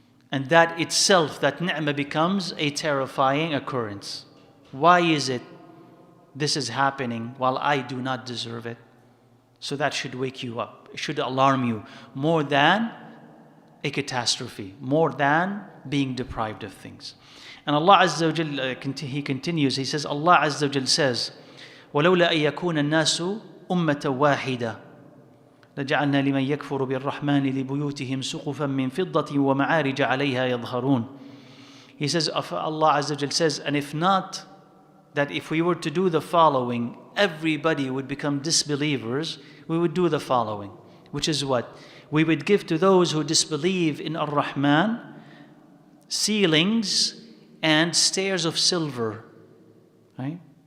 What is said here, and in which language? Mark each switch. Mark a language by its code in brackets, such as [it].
[en] And that itself, that ni'mah, becomes a terrifying occurrence. Why is it this is happening while I do not deserve it? So that should wake you up. It should alarm you more than a catastrophe, more than being deprived of things. And Allah Azza wa Jal, He continues, He says, Allah Azza wa Jal says, [ar] وَلَوْلَا أَن يَكُونَ النَّاسُ أُمَّةً وَاحِدَةً لجعلنا لمن يكفر بالرحمن لبيوتهم سقفا من فضة ومعارج عليها يظهرون. [en] He says, Allah Azza wa Jal says, and if not, that if we were to do the following, everybody would become disbelievers, we would do the following. Which is what? We would give to those who disbelieve in Ar-Rahman ceilings and stairs of silver. Right?